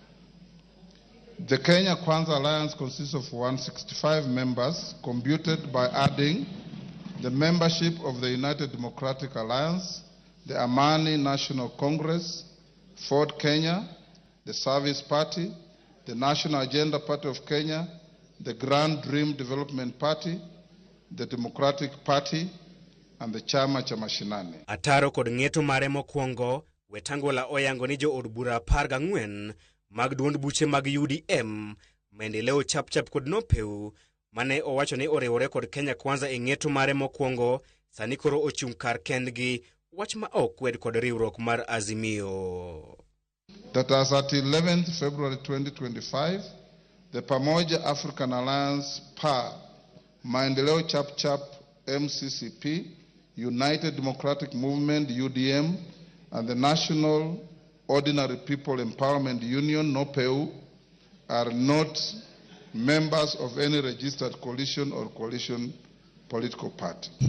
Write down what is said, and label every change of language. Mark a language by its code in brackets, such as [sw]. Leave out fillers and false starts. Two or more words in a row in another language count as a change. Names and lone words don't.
[en] The Kenya Kwanza Alliance consists of 165 members, computed by adding the membership of the United Democratic Alliance, the Amani National Congress, Ford Kenya, the Service Party, the National Agenda Party of Kenya, the Grand Dream Development Party, the Democratic Party, and the Chama cha Mashinani. [luo] Ataro kod ng'eto mare mokwongo, Wetangula oyango ni jo od bura 14 mag duond buche mag UDM, Maendeleo Chapchap kod Nopeu, mane owacho ni oriwore kod Kenya Kwanza e ng'eto mare mokwongo, sani koro ochung' kar kendgi, wach ma ok kwed kod riwruok mar Azimio. [en] That as at 11th February 2025, the Pamoja African Alliance PA, Maendeleo Chapchap MCCP, United Democratic Movement UDM, and the National Ordinary People Empowerment Union NOPEU are not members of any registered coalition or coalition political party.